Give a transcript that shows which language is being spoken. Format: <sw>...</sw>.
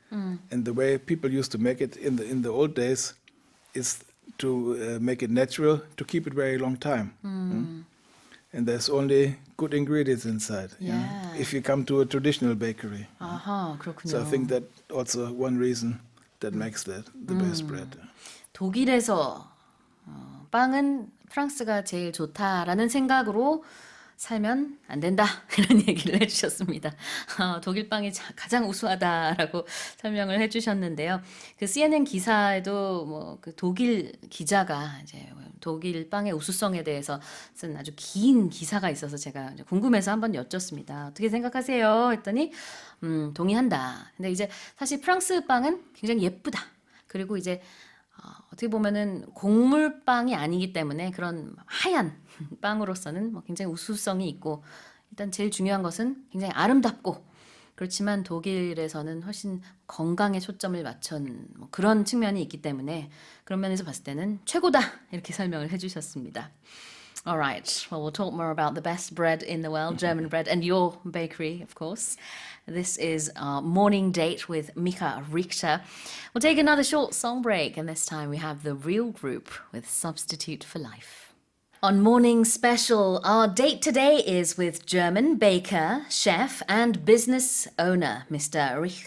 <en>And the way people used to make it in the old days is to make it natural, to keep it very long time. And there's only good ingredients inside. If you come to a traditional bakery.</en> <ko>그렇군요.</ko> <en>So I think that also one reason that makes that the best bread.</en> <ko>독일에서 빵은 프랑스가 제일 좋다라는 생각으로 살면 안 된다 이런 얘기를 해주셨습니다. 독일 빵이 가장 우수하다라고 설명을 해주셨는데요. 그 CNN 기사에도 뭐 그 독일 기자가 이제 독일 빵의 우수성에 대해서 쓴 아주 긴 기사가 있어서 제가 궁금해서 한번 여쭙습니다. 어떻게 생각하세요? 했더니 동의한다. 근데 이제 사실 프랑스 빵은 굉장히 예쁘다. 그리고 이제 어떻게 보면은 곡물빵이 아니기 때문에 그런 하얀 빵으로서는 뭐 굉장히 우수성이 있고 일단 제일 중요한 것은 굉장히 아름답고 그렇지만 독일에서는 훨씬 건강에 초점을 맞춘 뭐 그런 측면이 있기 때문에 그런 면에서 봤을 때는 최고다 이렇게 설명을 해주셨습니다.</ko> <en>Alright, well we'll talk more about the best bread in the world, German bread, and your bakery, of course. This is our morning date with Micha Richter. We'll take another short song break, and this time we have the Real Group with Substitute for Life. On Morning Special, our date today is with German baker, chef, and business owner, Mr.</en>